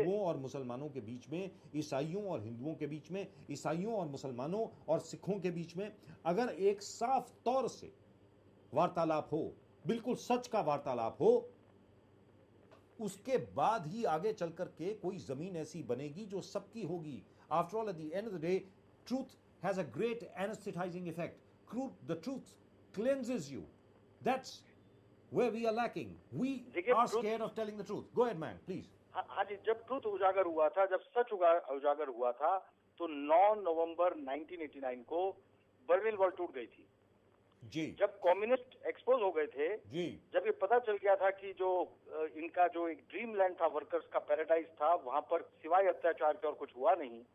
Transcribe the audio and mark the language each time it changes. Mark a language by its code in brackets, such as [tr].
[hi] हिंदुओं और मुसलमानों के बीच में, ईसाइयों और हिंदुओं के बीच में, ईसाइयों और मुसलमानों और सिखों के बीच में अगर एक साफ तौर से वार्तालाप हो, बिल्कुल सच का वार्तालाप हो, उसके बाद ही आगे चल करके कोई जमीन ऐसी बनेगी जो सबकी होगी। [en] After all, at the end of the day, truth has a great anaesthetising effect. The truth cleanses you. That's where we are lacking. We [hi] देखिए, [en] are scared of telling the truth. Go ahead, man, please. [hi] हाँ जी, जब truth उजागर हुआ था, जब सच उजागर हुआ था, तो 9 नवंबर 1989 को बर्लिन वॉल टूट गई थी। जी, जब कम्युनिस्ट एक्सपोज हो गए थे, जी, जब ये पता चल गया था कि जो इनका जो एक ड्रीम लैंड था, वर्कर्स का पैराडाइज था, वहां पर सिवाय अत्याचार के और कुछ हुआ नहीं।